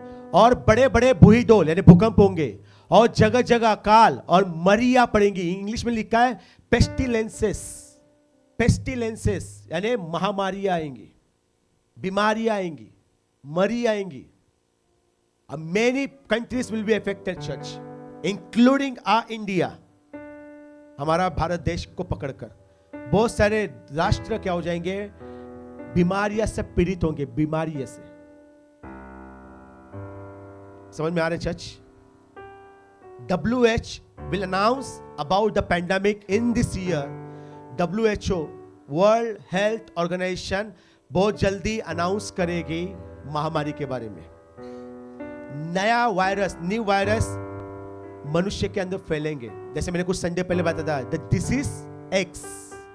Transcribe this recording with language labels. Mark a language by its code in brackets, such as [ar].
[hi] और बड़े बड़े बुही डोल यानी भूकंप होंगे और जगह जगह अकाल और मरिया पड़ेंगी। इंग्लिश में लिखा है पेस्टिलेंसेस। पेस्टिलेंसेस यानी महामारी आएंगी, बीमारियां आएंगी, मरी आएंगी। [en] Many countries will be affected, church, including our India. [hi] हमारा भारत देश को पकड़कर बहुत सारे राष्ट्र क्या हो जाएंगे? बीमारियां से पीड़ित होंगे, बीमारियों से। समझ में आ रहे church? [en] WHO will announce about the pandemic in this year. [hi] WHO, World Health Organization, बहुत जल्दी अनाउंस करेगी महामारी के बारे में। नया वायरस, [en] new virus [hi] मनुष्य के अंदर फैलेंगे। जैसे मैंने कुछ संडे पहले बताया था, [en] The disease X.